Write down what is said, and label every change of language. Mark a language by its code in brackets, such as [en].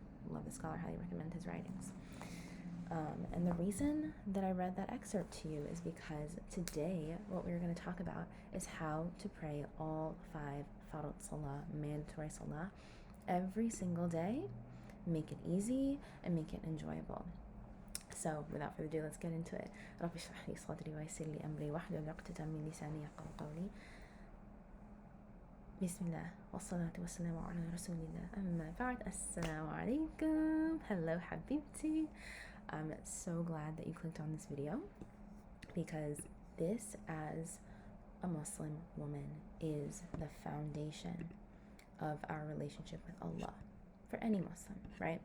[en] Love the scholar, highly recommend his writings. And the reason that I read that excerpt to you is because today what we're going to talk about is how to pray all 5 Farad Salah, mandatory Salah, every single day. Make it easy and make it enjoyable. So without further ado, let's get into it. [ar] رب اشرح لي صدري ويسر لي أمري واحلل عقدة من لساني يفقهوا قولي. بسم الله والصلاة والسلام على رسول الله أما بعد. السلام عليكم. [en] Hello [ar] حبيبتي. [en] I'm so glad that you clicked on this video, because this, as a Muslim woman, is the foundation of our relationship with Allah for any Muslim, right?